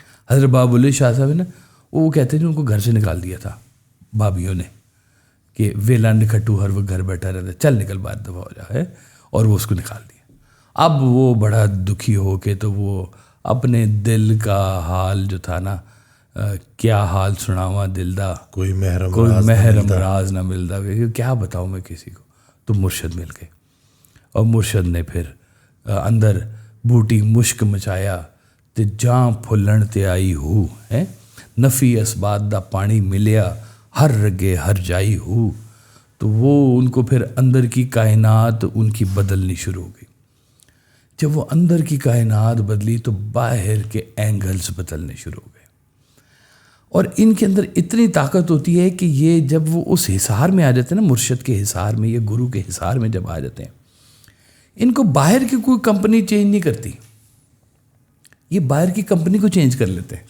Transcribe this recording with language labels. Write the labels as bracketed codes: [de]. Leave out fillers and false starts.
[ur] حضرت باب اللہ شاہ صاحب ہے نا، وہ کہتے ہیں ان کو گھر سے نکال دیا تھا بابیوں نے کہ ویلا نکھٹو ہر وقت گھر بیٹھا رہتا ہے، چل نکل بات دفعہ ہو جا ہے، اور وہ اس کو نکال دیا. اب وہ بڑا دکھی ہو کے تو وہ اپنے دل کا حال جو تھا نا، [pa] کیا حال سناواں دل دا، کوئی محرم راز نہ ملتا، [ur] کیا بتاؤں میں کسی کو. تو مرشد مل گئے، اور مرشد نے پھر [pa] اندر بوٹی مشک مچایا تے جاں پھلن تے آئی ہو ہے، نفی اسبات دا پانی ملیا ہر رگے ہر جائی ہو. [ur] تو وہ ان کو پھر اندر کی کائنات ان کی بدلنی شروع ہو گئی. جب وہ اندر کی کائنات بدلی تو باہر کے اینگلز بدلنے شروع ہو گئے. اور ان کے اندر اتنی طاقت ہوتی ہے کہ یہ جب وہ اس حصار میں آ جاتے ہیں نا، مرشد کے حصار میں یا گرو کے حصار میں جب آ جاتے ہیں، ان کو باہر کی کوئی کمپنی چینج نہیں کرتی، یہ باہر کی کمپنی کو چینج کر لیتے ہیں.